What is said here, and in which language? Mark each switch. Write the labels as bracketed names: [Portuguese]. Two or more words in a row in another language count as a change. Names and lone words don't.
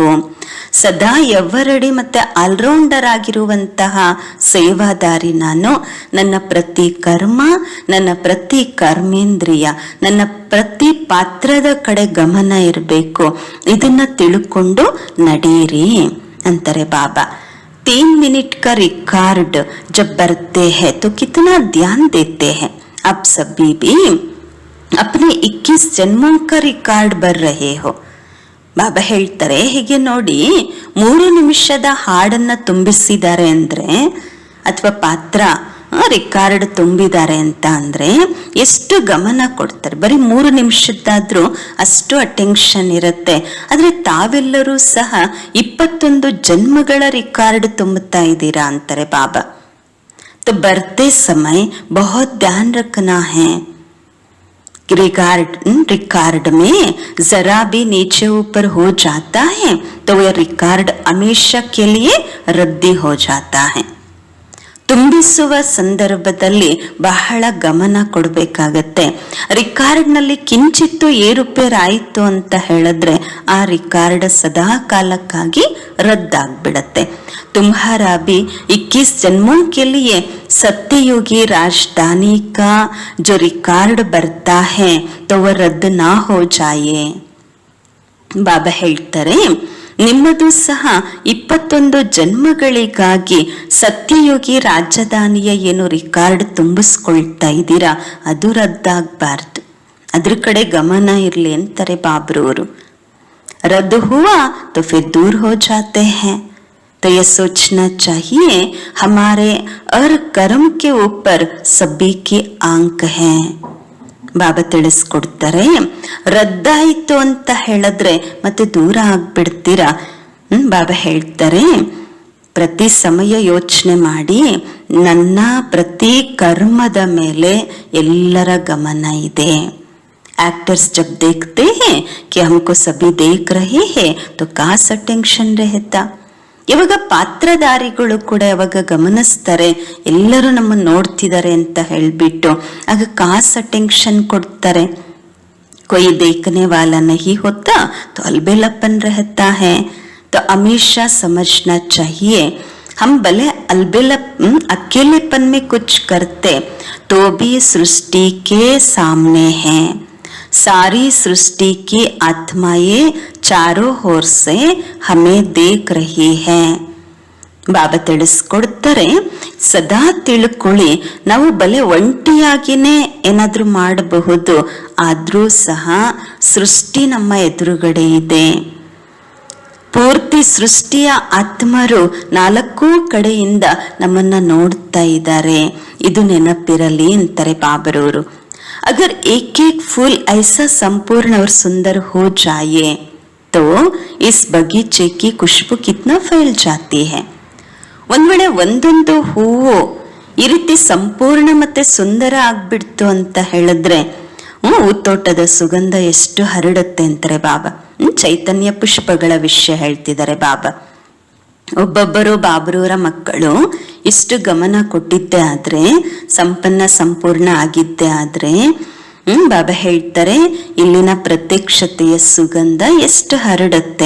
[Kannada] ಸದಾ ಎವರಡಿ ಮತ್ತೆ ಆಲ್ರೌಂಡರ್ ಆಗಿರುವಂತಹ ಸೇವಾದಾರಿ ನಾನು. ನನ್ನ ಪ್ರತಿ ಕರ್ಮ, ನನ್ನ ಪ್ರತಿ ಕರ್ಮೇಂದ್ರಿಯ, ನನ್ನ ಪ್ರತಿ ಪಾತ್ರದ ಕಡೆ ಗಮನ ಇರಬೇಕು. ಇದನ್ನ ತಿಳ್ಕೊಂಡು ನಡೀರಿ ಅಂತಾರೆ ಬಾಬಾ. [Hindi] 3 मिनट का रिकॉर्ड जब बरते हैं तो कितना ध्यान देते हैं. आप सभी भी अपने 21 जन्मों का रिकॉर्ड भर रहे हो. [Kannada] ಬಾಬಾ ಹೇಳ್ತಾರೆ, ಹೀಗೆ ನೋಡಿ 3 ನಿಮಿಷದ ಹಾಡನ್ನ ತುಂಬಿಸಿದ್ದಾರೆ ಅಂದ್ರೆ ಅಥವಾ ಪಾತ್ರ ರಿಕಾರ್ಡ್ ತುಂಬಿದ್ದಾರೆ ಅಂತ ಅಂದ್ರೆ ಎಷ್ಟು ಗಮನ ಕೊಡ್ತಾರೆ. ಬರೀ 3 ನಿಮಿಷದ್ದಾದ್ರೂ ಅಷ್ಟು ಅಟೆನ್ಷನ್ ಇರುತ್ತೆ. ಆದ್ರೆ ತಾವೆಲ್ಲರೂ ಸಹ 21 ಜನ್ಮಗಳ ರಿಕಾರ್ಡ್ ತುಂಬುತ್ತಾ ಇದ್ದೀರಾ ಅಂತಾರೆ ಬಾಬಾ. [Hindi] तो बढ़ते समय बहुत ध्यान रखना है. रिकॉर्ड में जरा भी नीचे ऊपर हो जाता है तो वह रिकॉर्ड हमेशा के लिए रद्दी हो जाता है. [Kannada] ತುಂಬಿಸುವ ಸಂದರ್ಭದಲ್ಲಿ ಬಹಳ ಗಮನ ಕೊಡಬೇಕಾಗತ್ತೆ. ರಿಕಾರ್ಡ್ನಲ್ಲಿ ಕಿಂಚಿತ್ತು ಏರುಪೇರಾಯಿತು ಅಂತ ಹೇಳಿದ್ರೆ ಆ ರಿಕಾರ್ಡ್ ಸದಾ ಕಾಲಕ್ಕಾಗಿ ರದ್ದಾಗ್ಬಿಡತ್ತೆ. [Hindi] तुम्हारा भी 21 जन्मों के लिए सत्ययुगी राजधानी का जो रिकॉर्ड बनता है तो वह रद्द ना हो जाए. [Kannada] ಬಾಬಾ ಹೇಳ್ತಾರೆ, ನಿಮ್ಮದು ಸಹ 21 ಜನ್ಮಗಳಿಗಾಗಿ ಸತ್ಯಯೋಗಿ ರಾಜಧಾನಿಯ ಏನು ರಿಕಾರ್ಡ್ ತುಂಬಿಸ್ಕೊಳ್ತಾ ಇದ್ದೀರಾ ಅದು ರದ್ದಾಗಬಾರ್ದು. ಅದ್ರ ಕಡೆ ಗಮನ ಇರ್ಲಿ ಅಂತಾರೆ ಬಾಬ್ರವರು. [Hindi] रद्द हुआ तो फिर दूर हो जाते हैं. तो यह सोचना चाहिए हमारे हर कर्म के ऊपर सभी की आंख है. [Kannada] ಬಾಬಾ ತಿಳಿಸ್ಕೊಡ್ತಾರೆ, ರದ್ದಾಯಿತು ಅಂತ ಹೇಳಿದ್ರೆ ಮತ್ತೆ ದೂರ ಆಗ್ಬಿಡ್ತೀರಾ. ಬಾಬಾ ಹೇಳ್ತಾರೆ, ಪ್ರತಿ ಸಮಯ ಯೋಚನೆ ಮಾಡಿ, ನನ್ನ ಪ್ರತಿ ಕರ್ಮದ ಮೇಲೆ ಎಲ್ಲರ ಗಮನ ಇದೆ. [Hindi] एक्टर्स जब देखते हैं कि हमको सभी देख रहे हैं तो कास अटेंशन रहता. [Kannada] ಇವಾಗ ಪಾತ್ರಧಾರಿಗಳು ಕೂಡ ಯಾವಾಗ ಗಮನಿಸ್ತಾರೆ ಎಲ್ಲರೂ ನಮ್ಮನ್ನು ನೋಡ್ತಿದ್ದಾರೆ ಅಂತ ಹೇಳ್ಬಿಟ್ಟು ಆಗ ಕಾಸ್ ಅಟೆನ್ಷನ್ ಕೊಡ್ತಾರೆ. [Hindi] कोई देखने वाला नहीं होता तो अलबेलापन रहता है. तो हमेशा समझना चाहिए हम भले अकेलेपन में कुछ करते तो भी सृष्टि के सामने हैं. सारी सृष्टि की आत्माएं चारों ओर से हमें देख रही है. [Kannada] ಬಾಬಾ ತಿಳಿಸ್ಕೊಡ್ತಾರೆ, ಸದಾ ತಿಳ್ಕೊಳ್ಳಿ, ನಾವು ಬಲೆ ಒಂಟಿಯಾಗಿನೇ ಏನಾದ್ರೂ ಮಾಡಬಹುದು, ಆದ್ರೂ ಸಹ ಸೃಷ್ಟಿ ನಮ್ಮ ಎದುರುಗಡೆ ಇದೆ. ಪೂರ್ತಿ ಸೃಷ್ಟಿಯ ಆತ್ಮರು 4 ಕಡೆಯಿಂದ ನಮ್ಮನ್ನ ನೋಡ್ತಾ ಇದ್ದಾರೆ. ಇದು ನೆನಪಿರಲಿ ಅಂತಾರೆ ಬಾಬರವರು. [Hindi] अगर एक एक फूल ऐसा संपूर्ण और सुंदर हो जाए तो इस बगीचे की खुशबू कितना फैल जाती है. [Kannada] ಒಂದ್ ವೇಳೆ ಒಂದೊಂದು ಹೂವು ಈ ರೀತಿ ಸಂಪೂರ್ಣ ಮತ್ತೆ ಸುಂದರ ಆಗ್ಬಿಡ್ತು ಅಂತ ಹೇಳಿದ್ರೆ ಹೂತೋಟದ ಸುಗಂಧ ಎಷ್ಟು ಹರಡುತ್ತೆ ಅಂತಾರೆ ಬಾಬಾ. ಚೈತನ್ಯ ಪುಷ್ಪಗಳ ವಿಷಯ ಹೇಳ್ತಿದ್ದಾರೆ ಬಾಬಾ. ಒಬ್ಬೊಬ್ಬರು ಬಾಬರವರ ಮಕ್ಕಳು ಇಷ್ಟು ಗಮನ ಕೊಟ್ಟಿದ್ದೆ ಆದ್ರೆ, ಸಂಪೂರ್ಣ ಆಗಿದ್ದೆ ಆದ್ರೆ ಬಾಬಾ ಹೇಳ್ತಾರೆ, ಇಲ್ಲಿನ ಪ್ರತ್ಯಕ್ಷತೆಯ ಸುಗಂಧ ಎಷ್ಟು ಹರಡುತ್ತೆ.